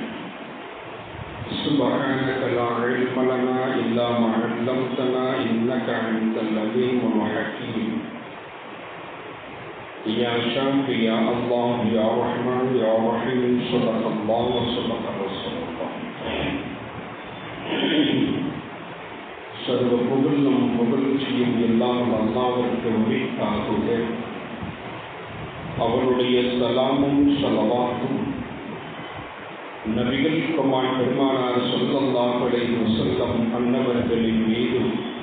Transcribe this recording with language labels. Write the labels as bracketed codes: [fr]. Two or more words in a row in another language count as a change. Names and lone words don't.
[ar] سبحانك لا علم لنا إلا ما علمتنا إنك أنت العليم الحكيم. يا شافي يا الله يا رحمن يا رحيم صدق الله وصدق رسول الله. [ta] சர்வ புகழும் புகழ்ச்சியும் எல்லாம் அல்லாஹ்விற்கு உரித்தாகுக. அவருடைய சலாமும் ஸலவாத்தும் நபிகள் பெருமானார் [ar] صلى الله عليه وسلم [ta] அன்னவர்களின் மீதும்